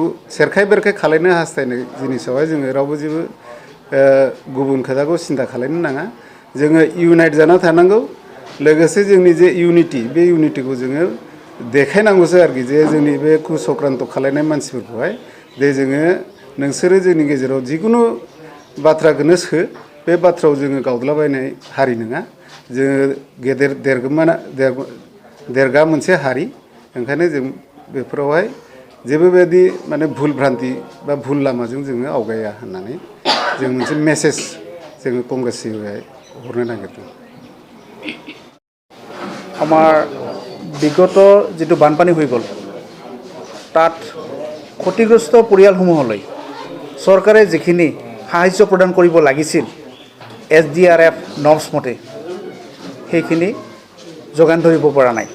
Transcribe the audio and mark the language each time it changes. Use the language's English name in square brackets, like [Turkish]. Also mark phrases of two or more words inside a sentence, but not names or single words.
[Bodo] सेरखाय बेरखाय खालामनो हास्थायनाय जिनिसावहाय जोङो रावबो जेबो गुबुन खोथाखौ सिन्था खालामनो नाङा जोङो इउनाइट जाना थानांगौ लोगोसे जोंनि जे इउनिटि बे इउनिटिखौ जोङो देखायनांगौसो आरोखि जे जोंनि बे कुचक्रान्त खालामनाय मानसिफोरखौहाय जे जोङो नोंसोरो जोंनि गेजेराव जिखुनु बाथ्राखौनो सो बे बाथ्रायाव जोङो गावदलाबायनाय हारि नङा जोङो गेदेर देरगा मोनसे हारि ओंखायनो जों बेफोरावहाय जेबो बेबायदि माने भुल भ्रान्ति बा भुल लामाजों जोङो आवगाया होननानै जों मोनसे मेसेज जोङो कंग्रेसनिफ्राय हरनो नागिरदों [Assamese] আমাৰ বিগত যেটো বানপানী হৈ গ'ল তাত ক্ষতিগ্ৰস্ত পৰিয়ালসমূহলৈ চৰকাৰে যিখিনি সাহায্য প্ৰদান কৰিব লাগিছিল SDRF নৰ্মছ মতে সেইখিনি যোগান ধৰিব পৰা নাই